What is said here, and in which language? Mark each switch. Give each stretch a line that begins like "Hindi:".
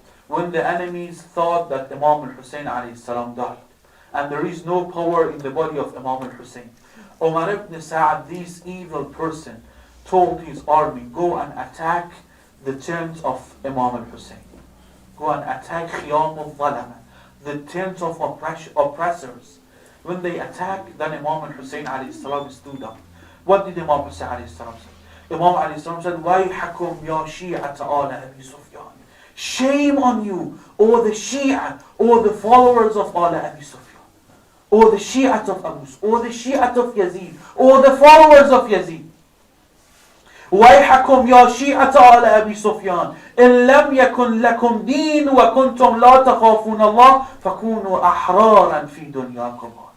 English: when the enemies thought that Imam al-Hussein alayhi salam died, and there is no power in the body of Imam al-Hussein, Umar ibn Sa'ad, this evil person, told his army, go and attack the tent of Imam al-Hussein. Go and attack Khiyam al-Zalama, the tent of oppressors. When they attacked, then Imam al-Hussein alayhi salam stood up. What did Imam Hussein alayhi salam say? Imam alayhi salam said,
Arabic: وَيْحَكُمْ يَا شِيعَةَ آلَ أَبِي سُفْيَانَ.
English: Shame on you, or the Shia, or the followers of Ala Abi Sufyan, or the Shi'at of Abu, or the Shi'at of Yazid, or the followers of Yazid.
Arabic: وَيْحَكُمْ يَا شِيعَةَ آلَ أَبِي سُفْيَانَ إِنْ لَمْ يَكُنْ لَكُمْ دِينٌ وَكُنْتُمْ لَا تَخَافُونَ اللَّهَ فَكُونُوا أَحْرَارًا فِي دُنْيَاكُمْ.